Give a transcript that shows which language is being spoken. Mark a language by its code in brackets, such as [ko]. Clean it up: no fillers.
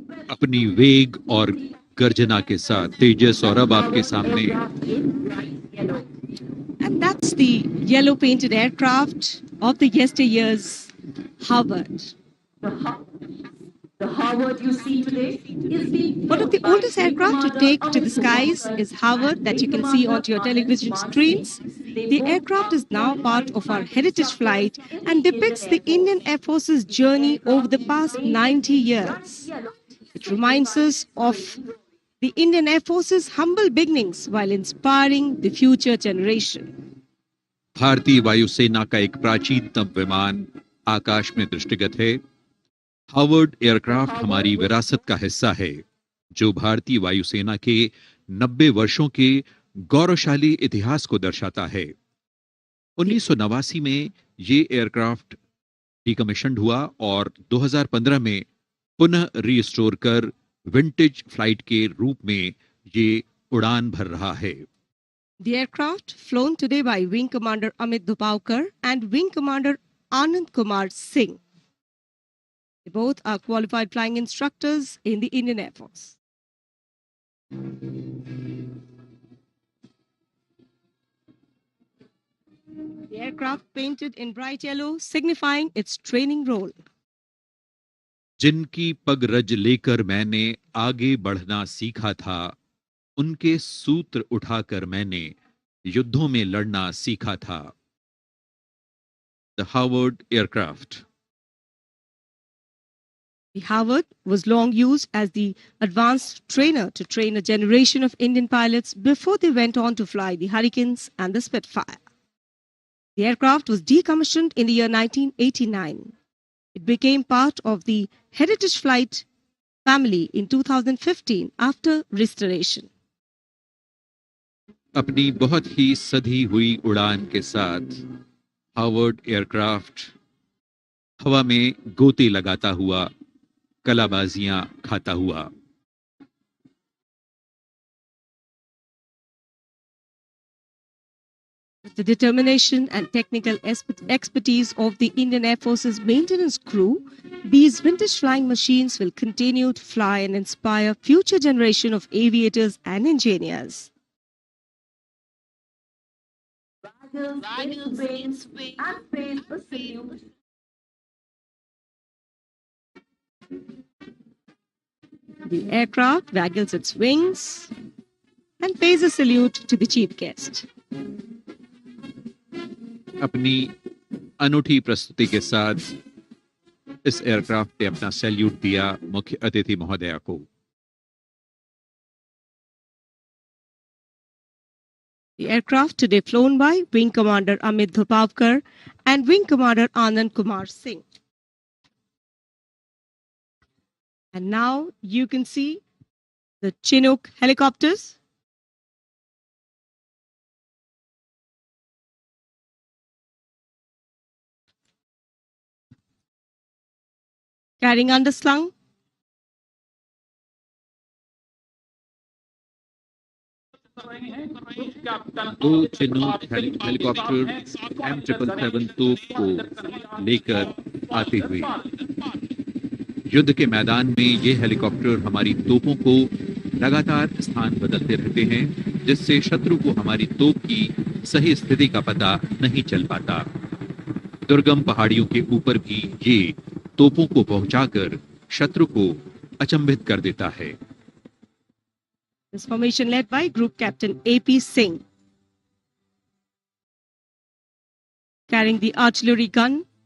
[hi] अपनी वेग और गर्जना के साथ तेजस और अब आपके सामने [en] And that's the yellow painted aircraft of the yesteryears, Harvard. The Harvard you see today is being One of the oldest aircraft to take to the skies is Harvard, that you can see onto your television screens. The aircraft is now part of our heritage flight and depicts the Indian Air Force's journey over the past 90 years. It reminds us of the Indian Air Force's humble beginnings while inspiring the future generation. [hi] भारतीय वायुसेना का एक प्राचीनतम विमान आकाश में दृष्टिगत है। Harvard aircraft हमारी विरासत का हिस्सा है जो भारतीय वायुसेना के 90 वर्षों के गौरवशाली इतिहास को दर्शाता है। 1989 में ये एयरक्राफ्ट डिकमीशन्ड हुआ और 2015 में पुनः रीस्टोर कर विंटेज फ्लाइट के रूप में ये उड़ान भर रहा है। [en] The aircraft, flown today by Wing Commander Amit Dupavkar and Wing Commander Anand Kumar Singh. They both are qualified flying instructors in the Indian Air Force. The aircraft painted in bright yellow, signifying its training role. [hi] जिनकी पग रज लेकर मैंने आगे बढ़ना सीखा था, उनके सूत्र उठाकर मैंने युद्धों में लड़ना सीखा था। [en] The Howard aircraft. The Howard was long used as the advanced trainer to train a generation of Indian pilots before they went on to fly the Hurricanes and the Spitfire. The aircraft was decommissioned in the year 1989. It became part of the Heritage Flight family in 2015 after restoration. [hi] अपनी बहुत ही सधी हुई उड़ान के साथ Howard aircraft हवा में गोते लगाता हुआ, कलाबाजियां खाता हुआ। [en] With the determination and technical expertise of the Indian Air Force's maintenance crew, these vintage flying machines will continue to fly and inspire future generation of aviators and engineers. The aircraft waggles its wings and pays a salute to the chief guest. [hi] अपनी अनूठी प्रस्तुति के साथ इस aircraft ने अपना salute दिया मुख्य अतिथि महोदया को। The aircraft today flown by Wing Commander Amit Dupavkar and Wing Commander Anand Kumar Singh. [en] And now you can see the Chinook helicopters. Carrying underslung. [hi] दो चिनूक हेलीकॉप्टर M777 तोप को लेकर आते हुए युद्ध के मैदान में ये हेलीकॉप्टर हमारी तोपों को लगातार स्थान बदलते रहते हैं, जिससे शत्रु को हमारी तोप की सही स्थिति का पता नहीं चल पाता। दुर्गम पहाड़ियों के ऊपर भी ये तोपों को पहुंचाकर शत्रु को अचंभित कर देता है। [en] This formation led by Group Captain A.P. Singh, carrying the artillery gun.